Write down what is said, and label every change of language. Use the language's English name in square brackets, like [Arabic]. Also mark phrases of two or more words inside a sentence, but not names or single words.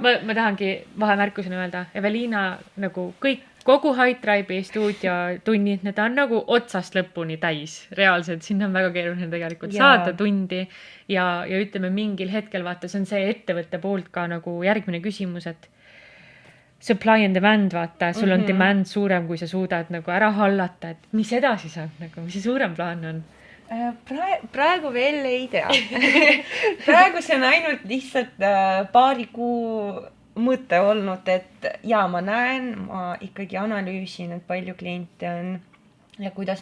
[Estonian] Ma tahangi vahemärkusena öelda, Eveliina nagu kogu High Tribe'i stuudiotunnid, need on nagu otsast lõpuni täis. Reaalselt, sinna on väga keeruline tegelikult saada tundi ja ütleme mingil hetkel, vaata, see on see ettevõtte poolt ka nagu järgmine küsimus, et [English] supply and demand, [Estonian] vaata, sul on demand suurem, kui sa suudad nagu ära hallata, et mis edasi saab nagu, mis see suurem plaan on? Praegu veel ei tea. Praegu see on ainult lihtsalt paari kuu mõte olnud, et jaa, ma näen, ma ikkagi analüüsin, et palju kliente on ja kuidas,